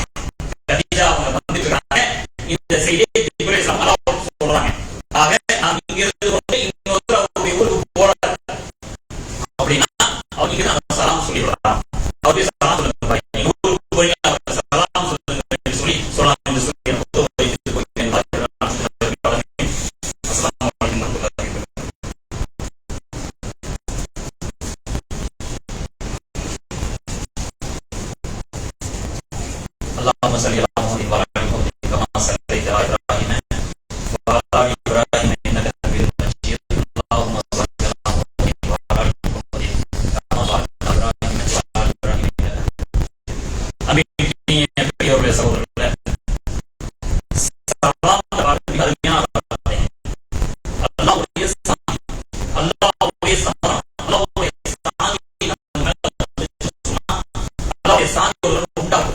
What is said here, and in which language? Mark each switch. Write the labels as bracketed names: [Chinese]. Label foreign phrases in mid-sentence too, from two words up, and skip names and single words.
[Tamil] கதீஜா அவங்க வந்துட்டு இருக்காங்க, இந்த செய்தியை ஜிப்ரீல் அல்லாஹ் சொல்றாங்க. ஆக நாம் இங்கிருந்து வந்து இன்னொருத்தர் அவருடைய ஊருக்கு போறாரு அப்படின்னா அவங்க சலாம் சொல்லி விடுறாங்க. அவருடைய சலாம் சொல்லுங்க, நீங்க ஊருக்கு போறீங்க, அவருக்கு சலாம் சொல்லுங்க சொல்லி சொல்லலாம் என்று சொல்லி [Arabic] اللهم صل على محمد وعلى ال محمد كما صليت على ابراهيم وعلى ال ابراهيم انك حميد مجيد. اللهم صل على محمد وعلى ال محمد كما باركت على ابراهيم وعلى ال ابراهيم [Tamil] அன்பிற்குரிய பெரியோர்களே, சகோதரர்களே, சலாம் வார்த்தை அருமையான வார்த்தை. அல்லாஹ்வுடைய சலாம், அல்லாஹ்வுடைய சலாம், அல்லாஹ்வுடைய சாந்தி நம்ம மேல வந்துச்சு சொன்னா அல்லாஹ்வுடைய சாந்தி ஒரு உண்டாகும்.